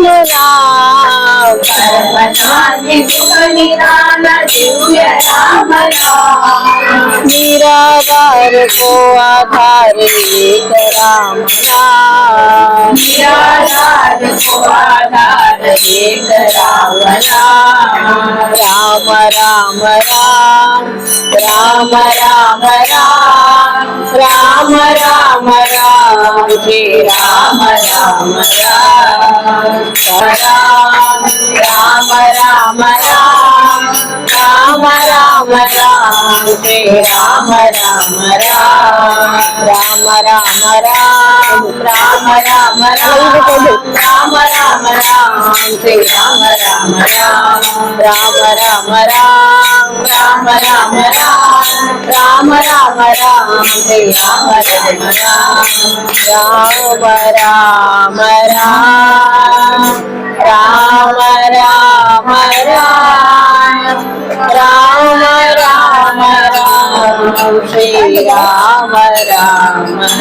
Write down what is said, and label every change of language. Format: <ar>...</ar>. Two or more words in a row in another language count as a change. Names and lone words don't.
<hi>नाम परम शांति सुख निधान दिव्य राम नाम निराधार को आधार एक राम नाम निराधार को आधार एक राम नाम राम राम राम राम राम राम राम राम राम श्री राम राम राम राम राम राम राम राम राम</hi> <kn>ಶ್ರೀ ರಾಮ ರಾಮ ರಾಮ ರಾಮ ರಾಮ ರಾಮ ರಾಮ ರಾಮ ರಾಮ ರಾಮ ರಾಮ ರಾಮ ಶ್ರೀ ರಾಮ ರಾಮ ರಾಮ ರಾಮ ರಾಮ ರಾಮ ರಾಮ ರಾಮ ರಾಮ ರಾಮ ರಾಮ ರಾಮ ಶ್ರೀ ರಾಮ ರಾಮ ರಾಮ ರಾಮ ರಾಮ ರಾಮ ರಾಮ ರಾಮ ರಾಮ ರಾಮ ಶ್ರೀ ರಾಮ ರಾಮ</kn>